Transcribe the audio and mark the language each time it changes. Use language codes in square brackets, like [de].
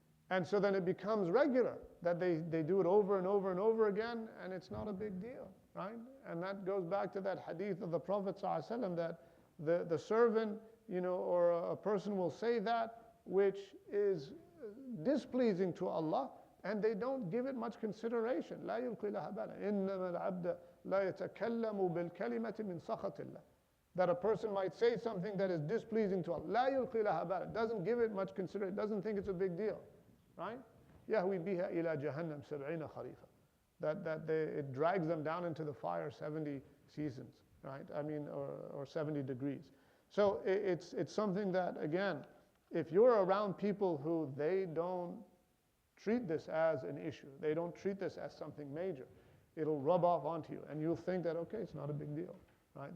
[en] And so then it becomes regular, that they do it over and over and over again, and it's not a big deal, right? And that goes back to that hadith of the Prophet ﷺ, that the servant, or a person will say that which is displeasing to Allah, and they don't give it much consideration. [ar] لا يلقي لها بالا إنما العبد لا يتكلم بالكلمة من سخط الله. [en] That a person might say something that is displeasing to Allah. [ar] لا يلقي لها بالا. [en] Doesn't give it much consideration. Doesn't think it's a big deal, right? [ar] يهوي بها إلى جهنم 70 خريفا. [en] That it drags them down into the fire 70 seasons, right? I mean, or 70 degrees. So it's something that, again, if you're around people who they don't treat this as an issue, they don't treat this as something major, it'll rub off onto you, and you'll think that, okay, it's not a big deal, right?